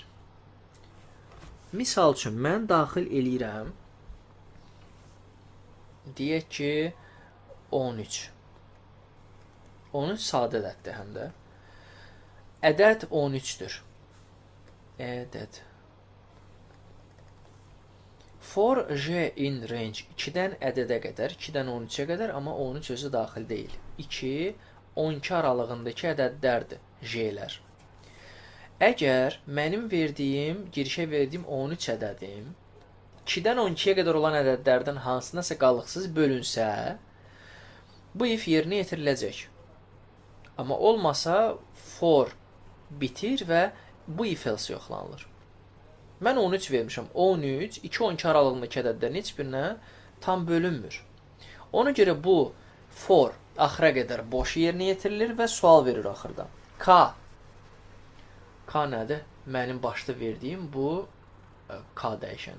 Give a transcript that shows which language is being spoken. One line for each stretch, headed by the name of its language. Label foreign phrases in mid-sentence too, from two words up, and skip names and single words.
Azerbaijani: Misal üçün, mən daxil eləyirəm, deyək ki, 13. 13 sadə ədəddir həm də. Ədəd 13-dür. Ədəd.
English: For j in range
Azerbaijani: 2-dən ədədə qədər, 2-dən 13-ə qədər, amma 13 özü daxil deyil. 2, 12 aralığındakı ədədlərdir, j-lər. Əgər mənim girişə verdiyim 13 ədədim 2-dən 12-yə qədər olan ədədlərdən hansınasa qalıqsız bölünsə, bu if yerinə yetiriləcək. Amma olmasa for bitir və bu if else yoxlanılır. Mən 13 vermişəm. 13, 2-12 aralığındakı ədədlərin heç birinə tam bölünmür. Ona görə bu for axıra qədər boş yerinə yetirilir və sual verir axırda. K. K nədir? Mənim başda verdiyim bu K dəyişəni.